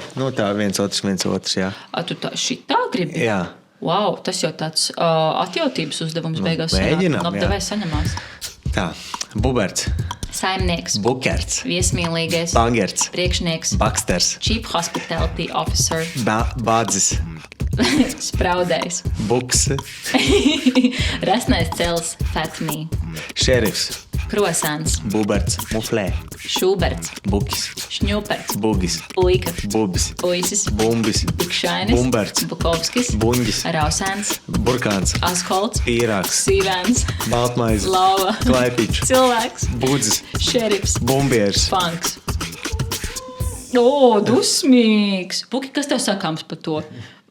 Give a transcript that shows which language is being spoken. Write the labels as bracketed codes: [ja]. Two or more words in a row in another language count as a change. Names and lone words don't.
[lv] Tā viens otrs, jā. Tu tā šitā gribi? Jā. Wow, tas jau tāds atjautības uzdevums beigās. Mēģinām, jā. Labdevē saņemās. Tā, Buberts. Saimnieks. Bukerts. Viesmīlīgais. Bangerts. Priekšnieks. Baksters. [en] Chief Hospitality Officer. [lv] Bādzis. Spraudējs. Buks. Resnais cels. Fatmī. Šerifs. Krosāns. Buberts. Muflē. Šūberts. Bukis. Šņuperts. Bugis. Puika. Bubis. Puisis. Bumbis. Bukšainis. Bumberts. Bukovskis. Buņģis. Rausēns. Burkāns. Askolts. Pīrāks. Sīvēns. Baltmaize. Lava. Klaipičs. Cilvēks. Budzis. Šerifs. Bumbieris. Funks. Dusmīgs. Puki, kas tev sakāms par to?